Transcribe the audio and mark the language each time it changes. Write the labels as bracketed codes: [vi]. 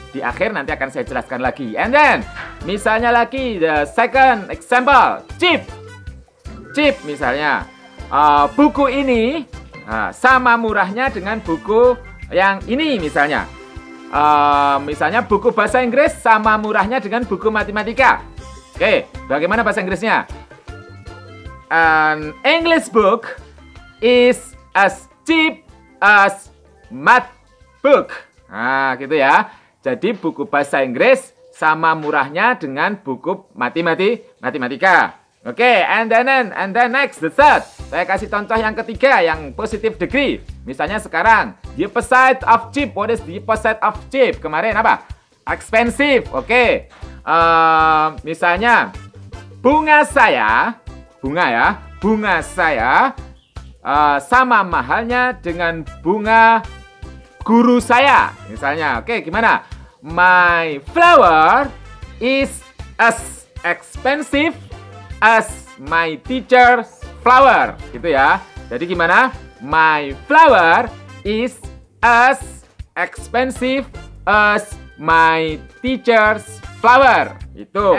[id] Di akhir nanti akan saya jelaskan lagi. [en] And then, [id] misalnya lagi [en] the second example, cheap. Cheap [id] misalnya. Buku ini sama murahnya dengan buku yang ini misalnya. Misalnya buku bahasa Inggris sama murahnya dengan buku matematika. Oke, bagaimana bahasa Inggrisnya? [en] An English book is as cheap as math book. [id] Nah, gitu ya. Jadi buku bahasa Inggris sama murahnya dengan buku matematika. Oke, [en] and then next, the third. [id] Saya kasih contoh yang ketiga, yang positive degree. Misalnya sekarang, [en] the opposite of cheap. What is the opposite of cheap? [id] Kemarin apa? Expensive. Oke. Misalnya bunga saya sama mahalnya dengan bunga guru saya misalnya. Oke, gimana? [en] My flower is as expensive as my teacher's flower, [id] gitu ya. Jadi gimana? [en] My flower is as expensive as my teacher's flower. Itu.